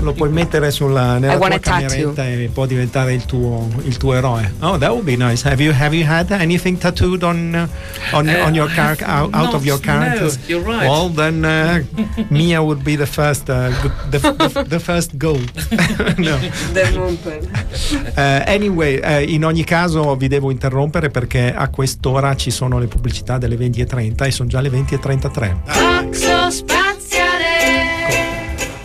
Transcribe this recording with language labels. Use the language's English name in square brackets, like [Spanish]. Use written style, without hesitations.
[Italian] Lo puoi mettere nella tua cameretta e può diventare il tuo eroe. [English] Oh, that would be nice. Have you had anything tattooed on your character, out of your characters? No, you're right. Well, then Mia would be the first the first goal. No. The moon. [Italian] Anyway, in ogni caso vi devo interrompere perché a quest'ora ci sono le pubblicità delle 20:30 e sono già le 20:33. Coxo Spaziale.